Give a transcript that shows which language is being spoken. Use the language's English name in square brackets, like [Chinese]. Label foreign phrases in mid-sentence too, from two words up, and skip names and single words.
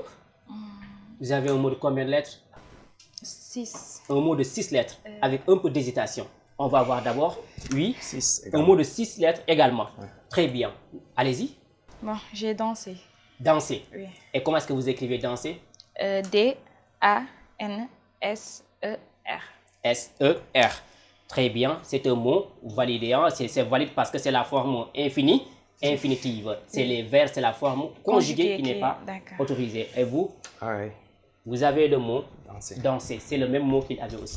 [French] Vous avez un mot de combien de lettres? 6. Un mot de 6 lettres, avec un peu d'hésitation. On va voir d'abord. Oui, 6 un mot de 6 lettres également. Ouais. Très bien. Allez-y. Bon, j'ai dansé. Danser. Oui. Et comment est-ce que vous écrivez danser? D-A-N-S-E-R. S-E-R. Très bien, c'est un mot validé. Hein? C'est valide parce que c'est la forme infinie, infinitive. C'est les verbes, c'est la forme conjuguée qui n'est pas autorisée. Et vous? Vous avez le mot danser. C'est le même mot qu'il avait aussi.